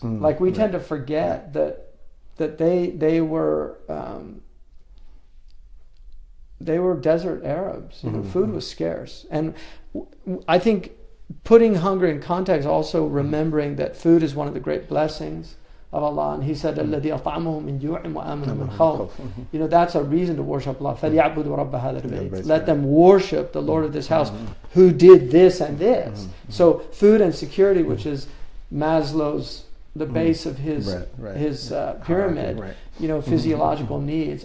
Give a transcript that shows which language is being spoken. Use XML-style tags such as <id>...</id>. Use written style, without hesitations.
<en>Like we tend to forget that they were. They were desert Arabs. You know, food was scarce. And I think putting hunger in context, also remembering that food is one of the great blessings of Allah. And He said,</en> <ar>الَّذِي أَطْعَمَهُم مِّن جُوعٍ وَآمَنَهُم مِّن خَوْفٍ.</ar> <en>You know, that's a reason to worship Allah.</en> <ar>فَلْيَعْبُدُوا رَبَّ هَذَا الْبَيْتِ.</ar> <en>Let them worship the Lord of this house who did this and this. So food and security, which is Maslow's the base of his pyramid, Right. Physiological needs.</en>